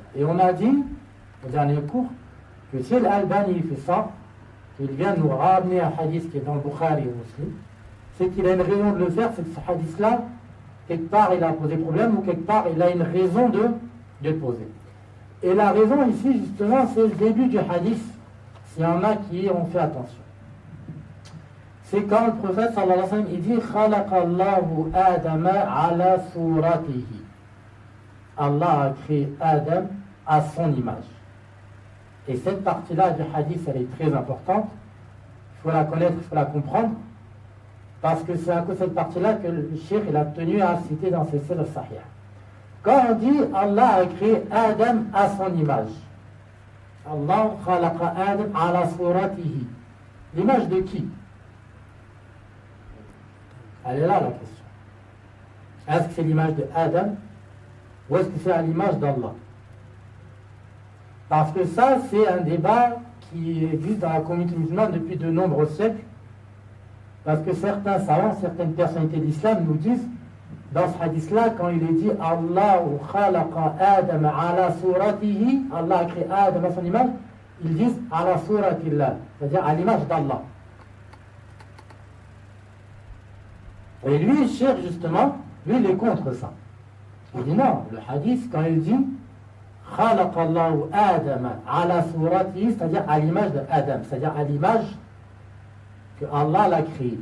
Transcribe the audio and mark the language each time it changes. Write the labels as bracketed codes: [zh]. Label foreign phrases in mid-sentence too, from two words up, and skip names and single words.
[fr] Et on a dit, au dernier cours, que si l'Albani fait ça, qu'il vient nous ramener un hadith qui est dans le Bukhari et Muslim, c'est qu'il a une raison de le faire, c'est que ce hadith-là, quelque part il a posé problème ou quelque part il a une raison de le poser. Et la raison ici, justement, c'est le début du hadith, s'il y en a qui ont fait attention. C'est quand le prophète [ar] صلى الله عليه وسلم [fr] il dit [ar] خلق الله آدم على صورته. [fr] Allah a créé Adam à son image. Et cette partie-là du hadith, elle est très importante. Il faut la connaître, il faut la comprendre. Parce que c'est à cause de cette partie-là que le cheikh il a tenu à citer dans ses Sir Sahih. Quand on dit Allah a créé Adam à son image, [ar] الله خلق آدم على صورته. [fr] L'image de qui? Elle est là la question. Est-ce que c'est l'image de Adam ou est-ce que c'est à l'image d'Allah? Parce que ça, c'est un débat qui existe dans la communauté musulmane depuis de nombreux siècles. Parce que certains savants, certaines personnalités de l'islam nous disent, dans ce hadith-là, quand il est dit [ar] الله خلق آدم على صورته, [fr] Allah a créé Adam à son image, ils disent [ar] على صورة الله, [fr] c'est-à-dire à l'image d'Allah. Et lui, il cherche justement, lui, il est contre ça. Il dit non, le hadith, quand il dit [ar] خلق الله آدم على صورته, [fr] c'est-à-dire à l'image de Adam, c'est-à-dire à l'image que Allah l'a créé.